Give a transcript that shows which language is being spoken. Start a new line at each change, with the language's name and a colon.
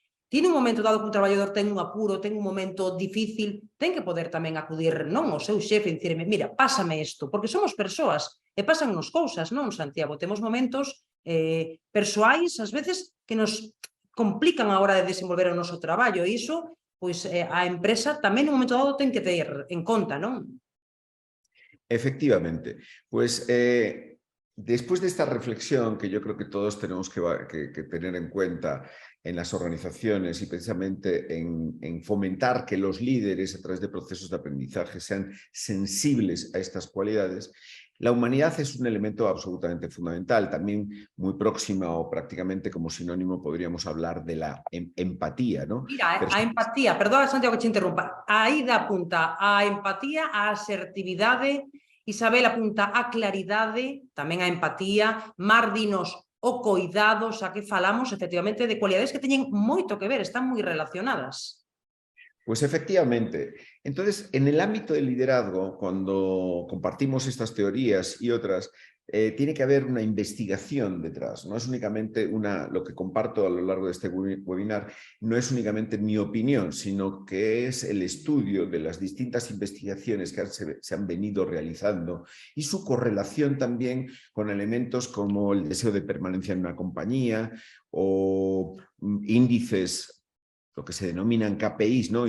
Spanish: Tiene un momento dado
Galician: que un traballador ten un apuro, ten un momento difícil, ten que poder tamén acudir non ao seu xefe e dicirme, mira, pásame isto, porque somos persoas e pásannos cousas, non, Santiago? Temos momentos persoais, ás veces, que nos complican a hora de desenvolver o noso traballo e iso, pois a empresa tamén en un momento dado ten que ter en conta, non?
Spanish: Efectivamente, pues después de esta reflexión que yo creo que todos tenemos que tener en cuenta en las organizaciones y precisamente en fomentar que los líderes a través de procesos de aprendizaje sean sensibles a estas cualidades, la humanidad es un elemento absolutamente fundamental, también muy próxima o prácticamente como sinónimo podríamos hablar de la empatía, ¿no?
Galician: Mira, a empatía, perdón, Santiago, que te interrumpa, aí da apunta a empatía, a asertividade, Isabel apunta a claridade, tamén a empatía, Mar dinos o coidados, a que falamos efectivamente de cualidades que teñen moito que ver, están moi relacionadas.
Spanish: Pues efectivamente. Entonces, en el ámbito del liderazgo, cuando compartimos estas teorías y otras, tiene que haber una investigación detrás. No es únicamente lo que comparto a lo largo de este webinar, no es únicamente mi opinión, sino que es el estudio de las distintas investigaciones que se han venido realizando y su correlación también con elementos como el deseo de permanencia en una compañía o índices, lo que se denominan KPIs, ¿no?